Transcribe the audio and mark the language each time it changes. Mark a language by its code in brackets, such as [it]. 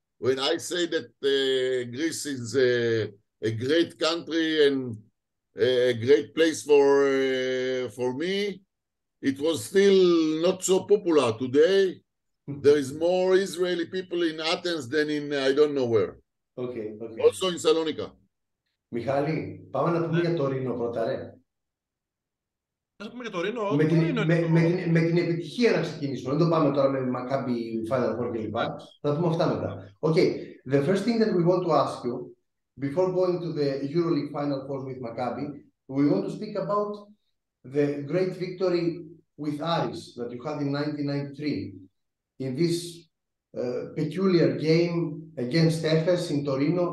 [en] When I say that Greece is a great country and a great place for me, it was still not so popular. Today, there is more Israeli people in Athens than in I don't know where. Okay. Also in Salonika. [el] Μιχάλη, πάμε να πούμε για το Ρήνο πρώτα, ρε. Να πούμε για το Ρήνο. Με την επιτυχία να ξεκινήσουμε. Δεν το πάμε τώρα με Μακάμπι, Φάιναλ Φορ κλπ. Θα πούμε αυτά μετά. [en] Okay, the first thing that we want to ask you, before going to the EuroLeague Final Four with Maccabi, we want to speak about the great victory with Aris that you had in 1993 in this peculiar game against Efes in Torino.